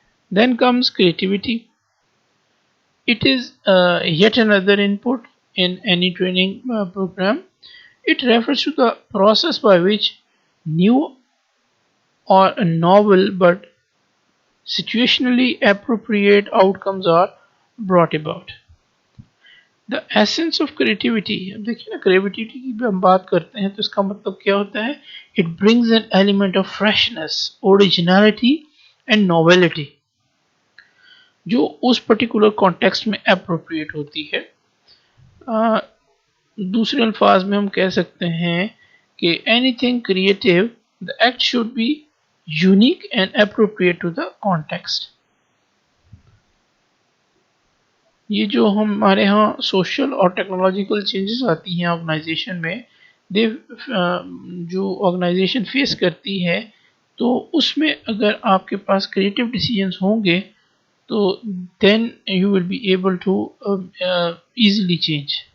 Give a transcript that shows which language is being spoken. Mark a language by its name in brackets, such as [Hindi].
[English] Then comes creativity. It is yet another input in any training program. It refers to the process by which new or novel but situationally appropriate outcomes are brought about. The essence of creativity, [Hindi] अब देखिए ना creativity की भी हम बात करते हैं तो इसका मतलब क्या होता है? [English] It brings an element of freshness, originality and novelty [Hindi] जो उस पर्टिकुलर कॉन्टेक्स्ट में [English] appropriate होती है. [Hindi] दूसरे अल्फाज में हम कह सकते हैं कि [English] anything creative, the act should be unique and appropriate to the context. [Hindi] ये जो हमारे यहाँ सोशल और टेक्नोलॉजिकल चेंजेस आती हैं ऑर्गेनाइजेशन में, दे जो ऑर्गेनाइजेशन फेस करती है, तो उसमें अगर आपके पास क्रिएटिव डिसीजंस होंगे तो [English] Then you will be able to easily change.